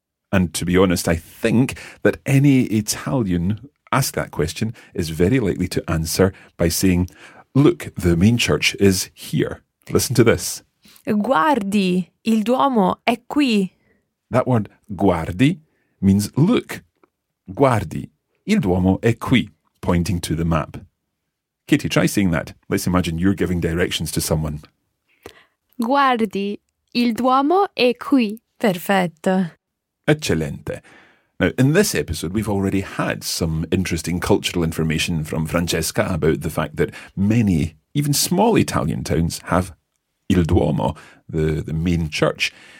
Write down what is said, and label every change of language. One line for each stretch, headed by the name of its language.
English: And to be honest, I think that any Italian asked that question is very likely to answer by saying, look, the main church is here. Listen to this.
Italian: Guardi, il Duomo è qui.
English: That word guardi means look.
Italian: Guardi, il Duomo è qui,
English: pointing to the map. Katie, try saying that. Let's imagine you're giving directions to someone.
Italian: Guardi, il Duomo è qui. Perfetto. Eccellente.
English: Now, in this episode, we've already had some interesting cultural information from Francesca about the fact that many, even small Italian towns, have Il Duomo, the main church.